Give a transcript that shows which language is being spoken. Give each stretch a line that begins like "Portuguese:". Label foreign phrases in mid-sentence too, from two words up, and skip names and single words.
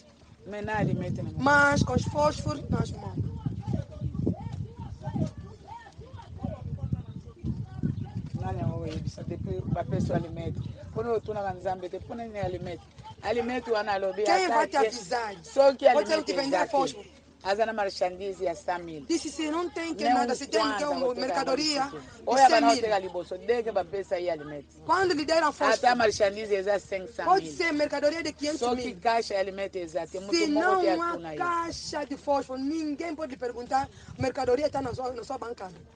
Portuguese: Mas com os fósforos nas mãos. Quem vai te avisar? Pode eu te vender fósforo.
Lingala: Azana marchandise ya 100,000.
Portuguese: Disse se não tem que nada, se tem que uma mercadoria de 100,000. Quando lhe deram fósforo, até marchandise é 500,000. Pode ser mercadoria de 500,000. Só que caixa de alimento exato. Se não há caixa de fósforo, ninguém pode perguntar, mercadoria está na sua bancada.